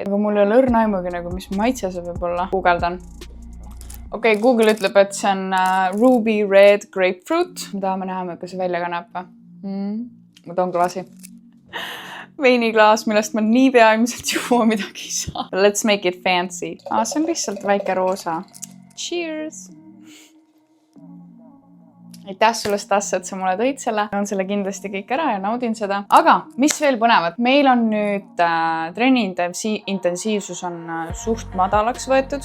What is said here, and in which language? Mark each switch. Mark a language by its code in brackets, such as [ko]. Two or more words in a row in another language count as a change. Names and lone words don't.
[et] Aga mul ei ole õrna aimugi nagu, mis maitse see võib olla. Googledan. Okei, Google ütleb, et see on Ruby Red Grapefruit. Me tahame näha, kuidas see välja kannab või? Ma toon klaasi. Veiniklaas, millest ma nii peaimselt juua midagi ei saa. [en] Let's make it fancy. [et] See on lihtsalt väike roosa. Cheers! Aitäh sulle, Stas, et sa mulle tõid selle. On selle kindlasti kõik ära ja naudin seda. Aga mis veel põnevad? Meil on nüüd trenni intensiivsus on suht madalaks võetud.